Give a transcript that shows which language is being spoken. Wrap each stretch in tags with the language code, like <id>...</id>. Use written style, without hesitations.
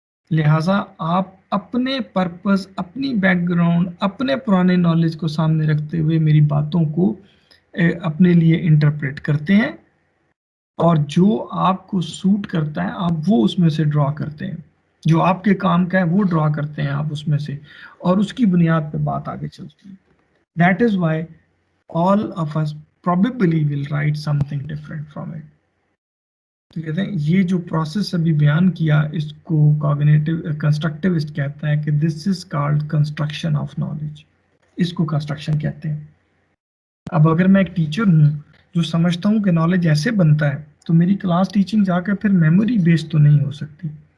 <ur>لہٰذا آپ اپنے پرپز، اپنی بیک گراؤنڈ، اپنے پرانے نالج کو سامنے رکھتے ہوئے میری باتوں کو اپنے لیے انٹرپریٹ کرتے ہیں، اور جو آپ کو سوٹ کرتا ہے آپ وہ اس میں سے ڈرا کرتے ہیں، جو آپ کے کام کا ہے وہ ڈرا کرتے ہیں آپ اس میں سے، اور اس کی بنیاد پہ بات آگے چلتی ہے.</ur> <en>That is why all of us probably will write something different from it.</en> <ur>تو کہتے ہیں یہ جو پروسیس ابھی بیان کیا اس کو کوگنیٹو کنسٹرکٹیوسٹ کہتا ہے کہ</ur> <en>this is called construction of knowledge,</en> <ur>اس کو کنسٹرکشن کہتے ہیں. اب اگر میں ایک ٹیچر ہوں جو سمجھتا ہوں کہ نالج ایسے بنتا ہے، تو میری کلاس ٹیچنگ جا کے پھر میموری بیسڈ تو نہیں ہو سکتی.</ur>